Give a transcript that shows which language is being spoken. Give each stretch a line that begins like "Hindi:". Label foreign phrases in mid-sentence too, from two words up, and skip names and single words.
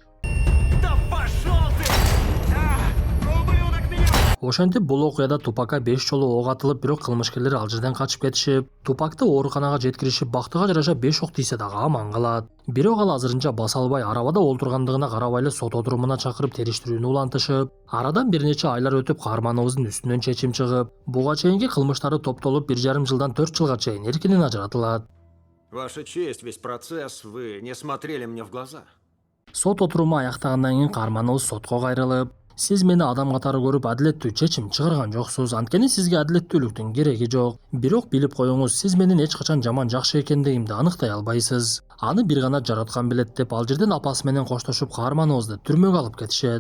Kyrgyz: Ошентип бул окуяда Тупакка 5 жолу ок атылып, бирок кылмышкерлер ал жерден качып кетишип, Тупакты ооруканага жеткиришип, бактыга жараша 5 ок тийсе дагы аман калат. Бирок ал азырынча баса албай арабада олтургандыгына карабай эле сот отурумуна чакырып териштирүүнү улантышып, арадан бир нече айлар өтүп каарманыбыздын үстүнөн чечим чыгып, буга чейинки кылмыштары топтолуп 1,5 жылдан 4 жылга чейин эркинен ажыратылат.
Russian: Ваша честь, весь процесс, вы не смотрели мне в глаза.
Kyrgyz: Сот отуруму аяктагандан кийин каарманыбыз сотко кайрылып, сиз мени адам катары көрүп адилеттүү чечим чыгарган жоксуз, анткени сизге адилеттүүлүктүн кереги жок. Бирок билип коюңуз, сиз менин эч качан жаман жакшы экендигимди аныктай албайсыз. Аны бир гана жараткан билет деп ал жерден апасы менен коштошуп каарманыбызды түрмөгө алып кетишет.